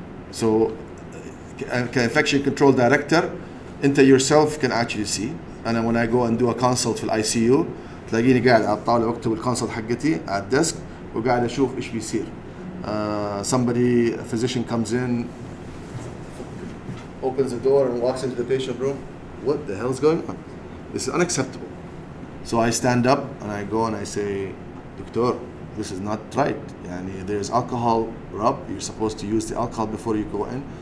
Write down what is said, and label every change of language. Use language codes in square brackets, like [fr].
[en] So infection control director, [ar] انت [en] yourself can actually see. [ar] أنا [en] when I go and do a consult [ar] في ICU تلاقيني قاعد على الطاولة أكتب الكونسلت حقتي على الديسك وقاعد أشوف إيش بيصير. [en] Somebody, a physician comes in, opens the door and walks into the patient room. What the hell is going on? This is unacceptable. So I stand up and I go and I say, Doctor, this is not right. Yani, there's alcohol rub. You're supposed to use the alcohol before you go in.